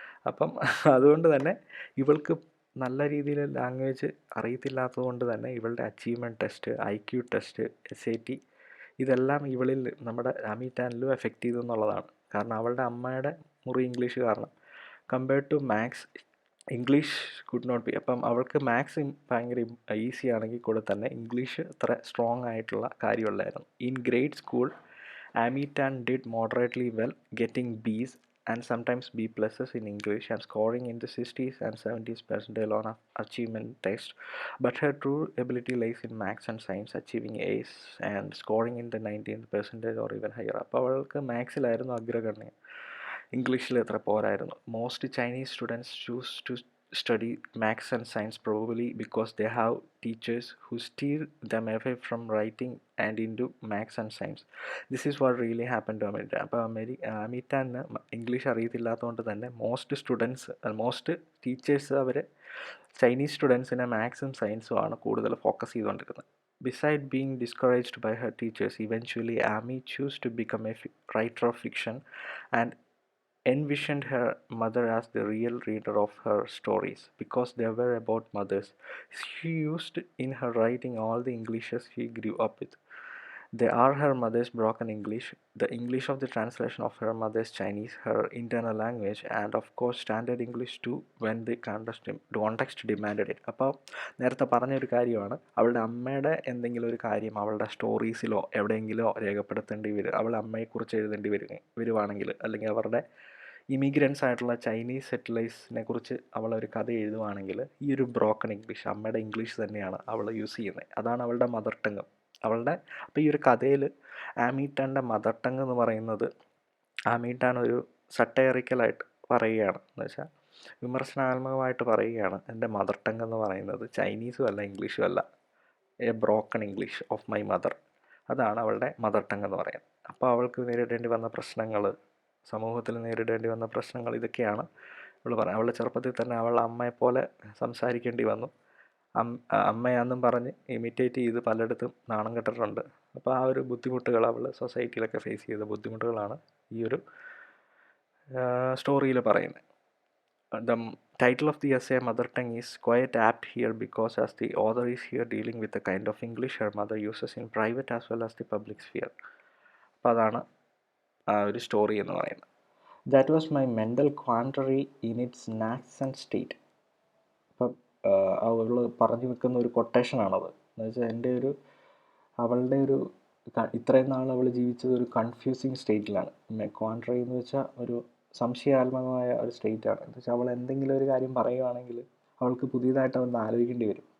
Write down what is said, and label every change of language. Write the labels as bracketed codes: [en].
[ml] അപ്പം അതുകൊണ്ട് തന്നെ ഇവൾക്ക് നല്ല രീതിയിൽ ലാംഗ്വേജ് അറിയത്തില്ലാത്തത് കൊണ്ട് തന്നെ ഇവളുടെ achievement test, IQ test, SAT ഇതെല്ലാം ഇവളിൽ നമ്മുടെ ആമിറ്റാനിലും എഫക്റ്റ് ചെയ്തു എന്നുള്ളതാണ്. കാരണം അവളുടെ അമ്മയുടെ മുറി ഇംഗ്ലീഷ് കാരണം. [en] Compared to maths, English could not be. [ml] അപ്പം അവൾക്ക് മാത്സ് ഭയങ്കര ഈസി ആണെങ്കിൽ കൂടെ തന്നെ ഇംഗ്ലീഷ് അത്ര സ്ട്രോങ് ആയിട്ടുള്ള കാര്യമല്ലായിരുന്നു. [en] In grade school, Amy Tan did moderately well, getting B's and sometimes B pluses in English and scoring in the 60s and 70s percentile on achievement test. But her true ability lies in maths and science, achieving A's and scoring in the 19th percentile or even higher. [ml] അപ്പോൾ അവൾക്ക് മാത്സിലായിരുന്നു അഗ്രഗണ്യം, ഇംഗ്ലീഷിൽ എത്ര പോരായിരുന്നു. [en] Most Chinese students choose to study maths and science, probably because they have teachers who steer them away from writing and into maths and science. This is what really happened to Amita. [ml] അപ്പോൾ അമിറ്റാന് English അറിയത്തില്ലാത്തതുകൊണ്ട് തന്നെ most teachers അവർ Chinese സ്റ്റുഡൻസിനെ മാത്സും സയൻസും ആണ് കൂടുതൽ focus ചെയ്തുകൊണ്ടിരുന്നത്. [en] Beside being discouraged by her teachers, eventually Amy chose to become a writer of fiction and envisioned her mother as the real reader of her stories. Because they were about mothers, she used in her writing all the Englishes she grew up with. They are her mother's broken English, the English of the translation of her mother's Chinese, her internal language, and of course standard English too when the context demanded it. [ml] അപ്പോൾ നേരത്തെ പറഞ്ഞൊരു കാര്യമാണ്, അവളുടെ അമ്മയുടെ എന്തെങ്കിലും ഒരു കാര്യം അവളുടെ സ്റ്റോറീസിലോ എവിടെയെങ്കിലോ രേഖപ്പെടുത്തേണ്ടി വരും, അവളുടെ അമ്മയെക്കുറിച്ച് എഴുതേണ്ടി വരുവാണെങ്കിൽ, അല്ലെങ്കിൽ അവരുടെ ഇമിഗ്രൻസ് ആയിട്ടുള്ള ചൈനീസ് സെറ്റിലേഴ്സിനെ കുറിച്ച് അവൾ ഒരു കഥ എഴുതുവാണെങ്കിൽ ഈ ഒരു ബ്രോക്കൺ ഇംഗ്ലീഷ്, അമ്മയുടെ ഇംഗ്ലീഷ് തന്നെയാണ് അവൾ യൂസ് ചെയ്യുന്നത്. അതാണ് അവളുടെ മദർ ടങ്. അപ്പോൾ ഈ ഒരു കഥയിൽ ആമീറ്റാൻ്റെ മദർ ടങ് എന്ന് പറയുന്നത്, ആമീറ്റാൻ ഒരു സട്ടയറിക്കലായിട്ട് പറയുകയാണ്, എന്ന് വെച്ചാൽ വിമർശനാത്മകമായിട്ട് പറയുകയാണ്, എൻ്റെ മദർ ടങ് എന്ന് പറയുന്നത് ചൈനീസും അല്ല ഇംഗ്ലീഷും അല്ല, [en] A broken English of my mother. [ml] അതാണ് അവളുടെ മദർ ടങ് എന്ന് പറയുന്നത്. അപ്പോൾ അവൾക്ക് നേരിടേണ്ടി വന്ന പ്രശ്നങ്ങൾ, സമൂഹത്തിൽ നേരിടേണ്ടി വന്ന പ്രശ്നങ്ങൾ ഇതൊക്കെയാണ് അവൾ പറയുന്നത്. അവളുടെ ചെറുപ്പത്തിൽ തന്നെ അവളുടെ അമ്മയെപ്പോലെ സംസാരിക്കേണ്ടി വന്നു. അമ്മയാണെന്നും പറഞ്ഞ് ഇമിറ്റേറ്റ് ചെയ്ത് പലയിടത്തും നാണം കെട്ടിട്ടുണ്ട്. അപ്പോൾ ആ ഒരു ബുദ്ധിമുട്ടുകൾ അവൾ സൊസൈറ്റിയിലൊക്കെ ഫേസ് ചെയ്ത ബുദ്ധിമുട്ടുകളാണ് ഈ ഒരു സ്റ്റോറിയിൽ പറയുന്നത്. [en] The title of the essay, Mother Tongue, is quite apt here because as the author is here dealing with the kind of English her mother uses in private as well as the public sphere. [ml] അപ്പോൾ അതാണ് ആ ഒരു story എന്ന് പറയുന്നത്. [en] That was my mental quandary in its nascent state. [ml] അപ്പം അവൾ പറഞ്ഞു വെക്കുന്ന ഒരു കൊട്ടേഷനാണത്. എന്ന് വെച്ചാൽ അവളുടെ ഒരു ഇത്രയും നാൾ അവൾ ജീവിച്ചത് ഒരു കൺഫ്യൂസിങ് സ്റ്റേറ്റിലാണ്. ക്വാൻട്രി എന്ന് വെച്ചാൽ ഒരു സംശയാത്മകമായ ഒരു സ്റ്റേറ്റാണ്. എന്ന് വെച്ചാൽ അവൾ എന്തെങ്കിലും ഒരു കാര്യം പറയുകയാണെങ്കിൽ അവൾക്ക് പുതിയതായിട്ട് അതൊന്ന് ആലോചിക്കേണ്ടി വരും.